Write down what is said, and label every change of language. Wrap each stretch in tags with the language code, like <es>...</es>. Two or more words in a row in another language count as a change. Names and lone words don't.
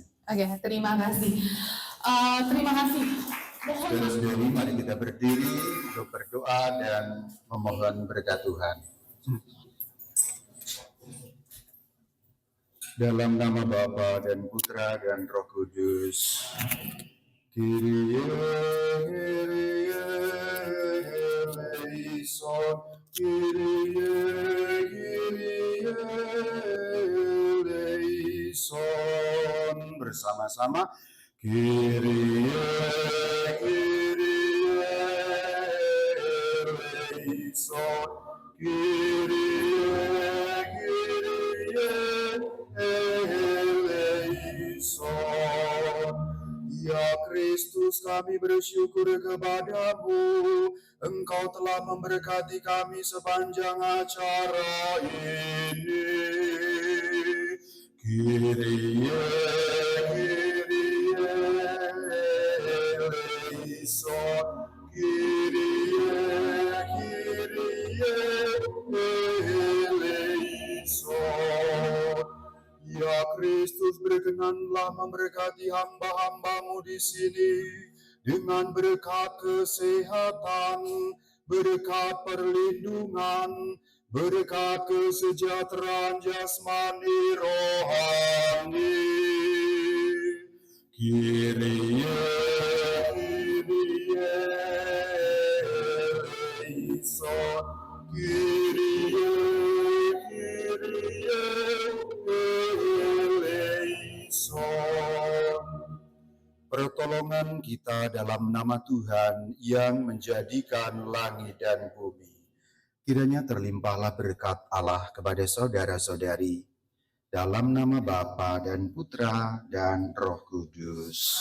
<id>Oke, terima kasih. Terima kasih. Saudara-saudari, mari kita berdiri untuk berdoa dan memohon berkat Tuhan. Dalam nama Bapa dan Putra dan Roh Kudus.</id> <el>Kyrie eleison, Kyrie eleison.</el> <id>Bersama-sama.</id> <el>Kyrie eleison, Kyrie eleison.</el> <id>Ya Kristus, kami bersyukur kepadamu. Engkau telah memberkati kami sepanjang acara ini.</id> <el>Kyrie eleison, Kyrie eleison.</el> <id>Ya Kristus, berkenanlah memberkati hamba-hambamu di sini dengan berkat kesehatan, berkat perlindungan, berkat kesejahteraan jasmani rohani.</id> <el>Kyrie eleison, Kyrie eleison.</el> <id>Pertolongan kita dalam nama Tuhan yang menjadikan langit dan bumi. Kiranya terlimpahlah berkat Allah kepada saudara-saudari. Dalam nama Bapa dan Putra dan Roh Kudus.</id>